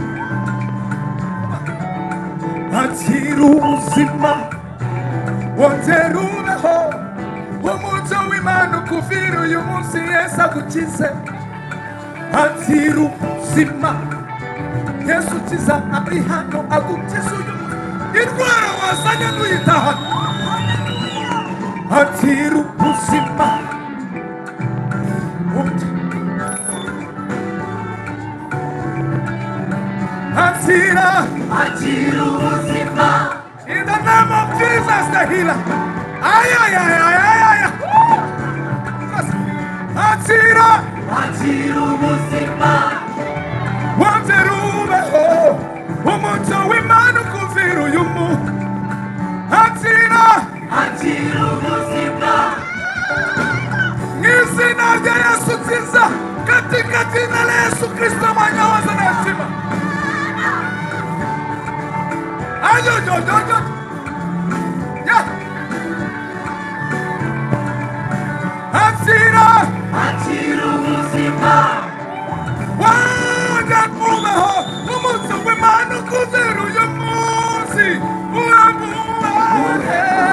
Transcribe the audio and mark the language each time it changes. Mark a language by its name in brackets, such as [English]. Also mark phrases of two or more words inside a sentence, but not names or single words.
[Kinyarwanda] atira ubuzima wongera ubeho umucyo w'Imana ukuvira uyu munsi Yesu agukize atira ubuzima Yesu ukiza ari hano agukiza uyu munsi indwara wazanye n'uyitahana atira ubuzima atira ubuzima [English] in the name of Jesus the healer [Kinyarwanda] atira ubuzima wongera ubeho umucyo w'Imana ukuvira uyu munsi atira ubuzima n'izina rya Yesu nziza [Swahili] katika jina la Yesu Kristo mwana wa Nazareti [Kinyarwanda] ayo atira ubuzima wongera ubeho umucyo w'Imana ukuvira uyu munsi uramubahe